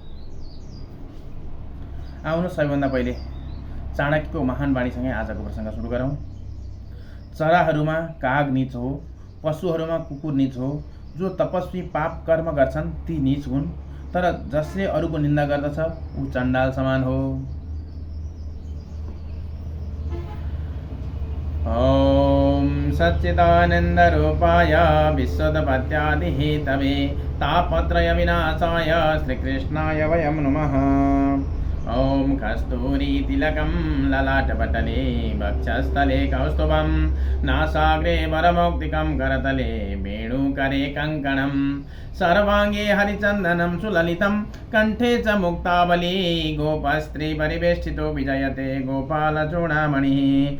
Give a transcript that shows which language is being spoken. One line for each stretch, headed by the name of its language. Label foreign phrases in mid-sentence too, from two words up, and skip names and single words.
Nepali: आउनु सबैभन्दा पहिले चाणक्यको महान वाणीसँगै आजको प्रसङ्ग सुरु गरौँ। चराहरूमा काग नीच हो, पशुहरूमा कुकुर नीच हो। जो तपस्वी पाप कर्म गर्छन् ती नीच हुन्, तर जसले अरूको निन्दा गर्दछ ऊ चण्डाल समान हो।
Sanskrit: ओम सच्चिदानंद रूपाय विश्वोत्पत्त्यादिहेतवे तापत्रय विनाशाय श्रीकृष्णाय वयं नमः। ओम कस्तूरी तिलकं ललाटपटले वक्षस्थले कौस्तुभं नासाग्रे वरमौक्तिकं करतले वेणुकरे कङ्कणं सर्वाङ्गे हरिचन्दनं सुललितं कण्ठे च मुक्तावली गोपस्त्री परिवेष्टितो विजयते गोपालचूडामणिः।